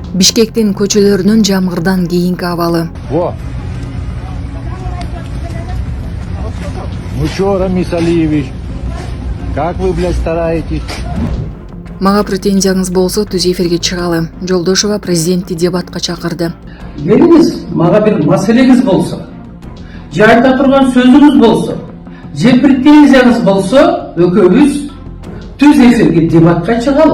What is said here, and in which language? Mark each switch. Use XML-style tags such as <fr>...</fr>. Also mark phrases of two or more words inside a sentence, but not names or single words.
<ky>Бишкектин көчөлөрүнүн жамгырдан кийинки абалы.</ky> <ru>Во! Ну чё, Рамис Алиевич, как вы, блядь, стараетесь?</ru> <ky>Мага претензияңыз болсо түз эфирге чыгалы. Жолдошова президентти дебатка чакырды. Келиңиз, мага бир маселеңиз болсо, же айта турган сөзүңүз болсо, же претензияңыз болсо, экөөбүз түз эфирге дебатка чыгалы.</ky>